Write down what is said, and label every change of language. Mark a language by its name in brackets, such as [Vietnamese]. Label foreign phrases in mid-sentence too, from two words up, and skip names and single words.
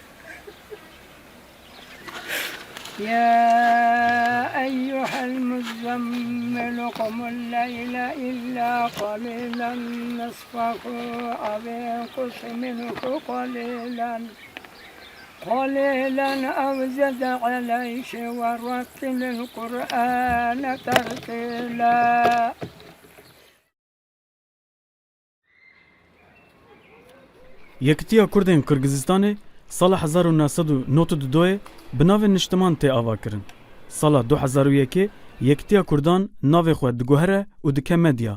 [Arabic] يا أيها المزمل قم الليل إلا قليلا نصفه أو انقص منه قليلا أو زد عليه ورتل القرآن ترتيلا. [Kurdish] Yekîtiya Kurdên Kırgızistanê sala 1992 bi navê niştiman tê ava kirin. Sala 2001 Yekîtiya Kurdan navê xwe diguhere û dike medya.